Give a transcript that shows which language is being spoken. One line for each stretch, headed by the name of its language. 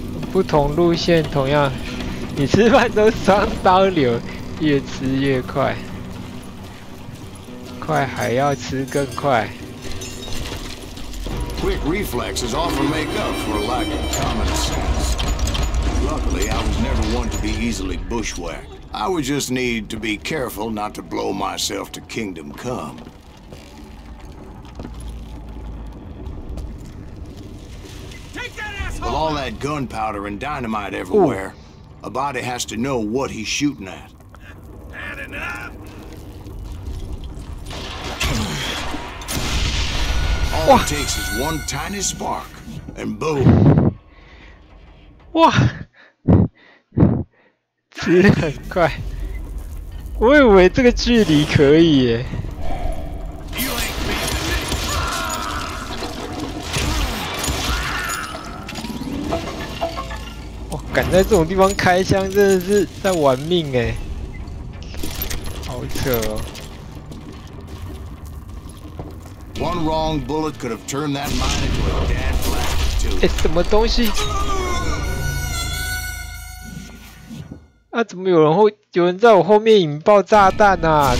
Chinese: 不同路线，同样，你吃饭都双刀流，越吃越快，快还要吃更快。
English: Quick reflexes often make up for a lack of common sense. Luckily, I was never one to be easily bushwhacked. I would just need to be careful not to blow myself to Kingdom Come. With all that gunpowder and dynamite everywhere, a body has to know what he's shooting at. All it takes is one tiny spark, and boom.
Chinese: 哇，吃得很快。我以为这个距离可以耶。哇，敢在这种地方开枪，真的是在玩命哎，好扯哦。
English: One wrong bullet could have turned that mine into a dead flat, too.
Chinese: 哎，什么东西？啊，怎么有人在我后面引爆炸弹啊？